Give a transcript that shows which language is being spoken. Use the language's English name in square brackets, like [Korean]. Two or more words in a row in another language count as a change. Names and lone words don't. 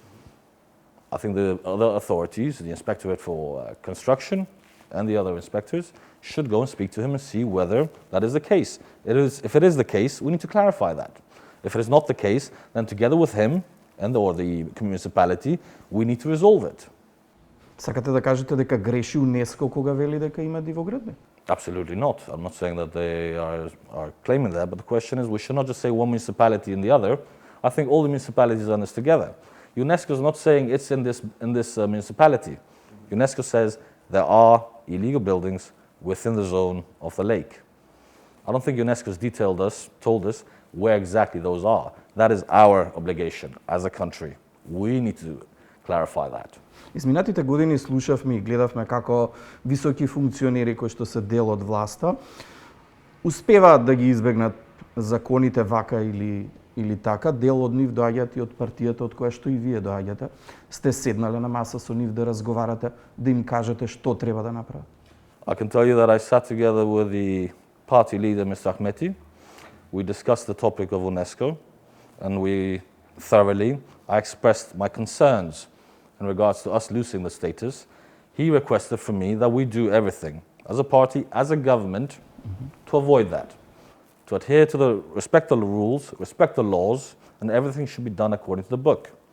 [English] I think the other authorities, the Inspectorate for Construction and the other inspectors, should go and speak to him and see whether that is the case. If it is the case, we need to clarify that. If it is not the case, then together with him or the municipality, we need to resolve it. [Macedonian] Сакате да кажете дека греши УНЕСКО кога вели дека има дивоградби? [English] Absolutely not. I'm not saying that they are claiming that, but the question is we should not just say one municipality and the other. I think all the municipalities are in this together. UNESCO is not saying it's in this municipality. UNESCO says there are illegal buildings within the zone of the lake. I don't think UNESCO's told us where exactly those are. That is our obligation as a country. We need to clarify that. [Macedonian] Изминатите години слушавме и гледавме како високи функционери кои што се дел од власта успеваат да ги избегнат законите вака или така. Дел од нив доаѓаат и од партијата од која што и вие доаѓате. Сте седнале на маса со нив да разговарате, да им кажете што треба да направат? [English] I can tell you that I sat together with the party leader, Mr. Ahmeti. We discussed the topic of UNESCO, and I expressed my concerns in regards to us losing the status. He requested from me that we do everything as a party, as a government, to avoid that, to adhere to respect the rules, respect the laws, and everything should be done according to the book.